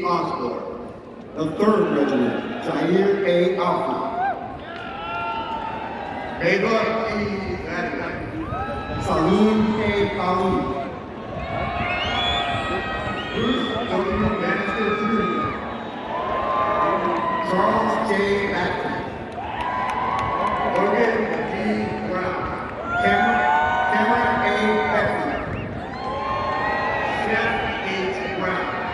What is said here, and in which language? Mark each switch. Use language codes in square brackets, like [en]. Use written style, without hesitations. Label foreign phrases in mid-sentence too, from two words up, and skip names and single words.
[en] Osborne. The 3rd Regiment, Jair A. Alpha. Ava E. Vadia. Salim A. Ali. Bruce W. Bannister Jr. Charles J. Macklin. Logan D. Brown. Cameron A. Beckman. Seth H. Brown.